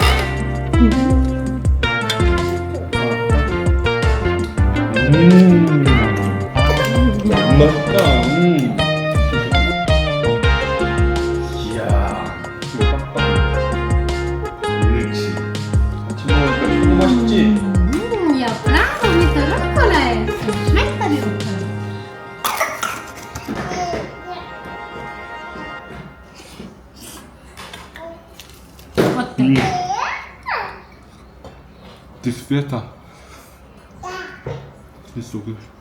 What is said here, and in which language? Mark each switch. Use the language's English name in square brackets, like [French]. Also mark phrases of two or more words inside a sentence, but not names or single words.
[Korean] 맛있다. 이야, 이거 빡빡. 옳지. 같이 먹으니까 너무 맛있지? [German] Ja, bravo mit der Rucola essen. Schmeckt dir die Rucola? [Korean] 어때? [German] Das ist Wetter. Das ist so gut.